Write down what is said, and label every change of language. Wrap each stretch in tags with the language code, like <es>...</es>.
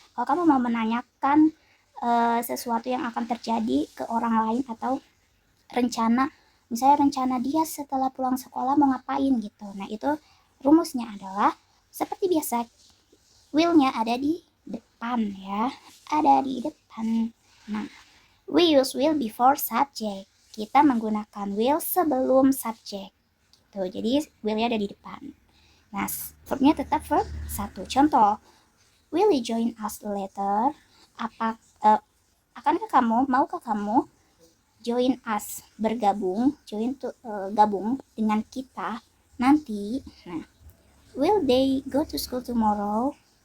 <id>Kalau kamu mau menanyakan sesuatu yang akan terjadi ke orang lain atau rencana, misalnya rencana dia setelah pulang sekolah mau ngapain gitu. Nah, itu rumusnya adalah seperti biasa, will-nya ada di depan ya, ada di depan.</id> <en>Nah, we use will before subject.</en> <id>Kita menggunakan will sebelum subject. Tuh, jadi will-nya ada di depan. Nah, verbnya tetap</id> <en>verb 1.</en> <id>Contoh,</id> <en>will you join us later?</en> <id>Akankah kamu, maukah kamu</id> <en>join us,</en> <id>bergabung, gabung dengan kita nanti.</id> <en>Nah, will they go to school tomorrow?</en>